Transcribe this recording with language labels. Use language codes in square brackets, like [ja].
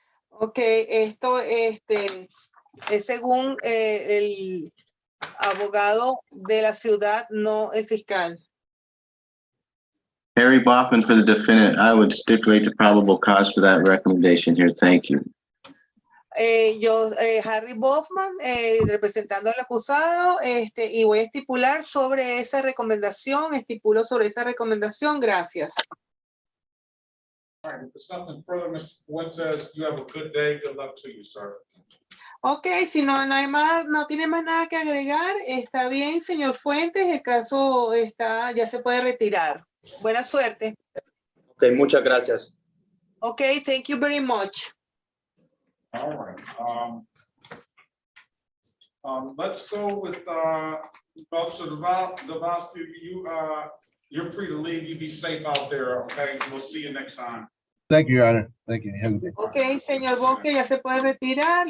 [es] Ok, esto es según el abogado de la ciudad, no el fiscal. [en] Harry Baughman for the defendant. I would stipulate the probable cause for that recommendation here. Thank you. [es] Harry Baughman, representando al acusado, y voy a estipular sobre esa recomendación, estipulo sobre esa recomendación, gracias. [en] All right, if there's nothing further, Mr. Fuentes, you have a good day. Good luck to you, sir. [es] Ok, si no hay más, no tiene más nada que agregar, está bien, señor Fuentes, el caso ya se puede retirar. Buena suerte. Ok, muchas gracias. [en] Ok, thank you very much. All right. Let's go with Officer Dobowski. You're free to leave. You be safe out there. Okay, we'll see you next time. Thank you, Your Honor. Thank you. Have a good day. [es] Ok, señor Bosque, ya se puede retirar.